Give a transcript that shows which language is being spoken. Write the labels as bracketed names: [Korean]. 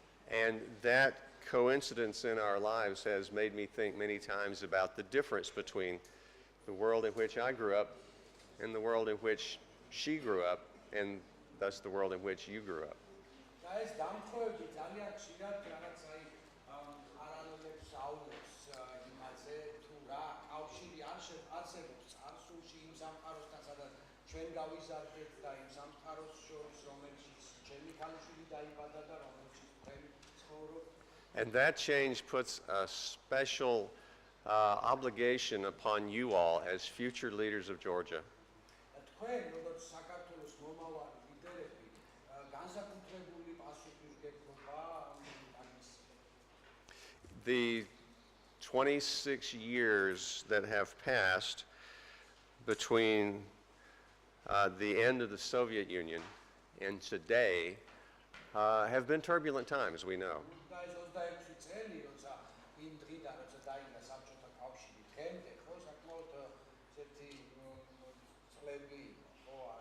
[English] And that coincidence in our lives has made me think many times about the difference between the world in which I grew up and the world in which she grew up, and thus the world in which you grew up. [Georgian] და ეს დამხოები ძალიან ხშირად რაღაც აი არანაირ საუბრებს იმაზე თუ რა კავშირი არსებობს წარსულში იმ სამყაროსთან, სადაც ჩვენ გავიზარდეთ და იმ სამყაროს შორის, რომელშიც ჩემი ქალიშვილი დაიბადა და რომელშიც თქვენ ცხოვრობთ. [English] And that change puts a special obligation upon you all as future leaders of Georgia. [Georgian] თქვენ, როგორც საქართველოს მომავალი ლიდერები, განსაკუთრებული პასუხისმგებლობა ამის. [English] The 26 years that have passed between the end of the Soviet Union and today have been turbulent times, we know. [Georgian] და ეს 26 წელი, როცა იმ დღიდან, როცა დაინგრა საბჭოთა კავშირი, დღემდე, ხო, საკმაოდ ესეთი წლები, ხო,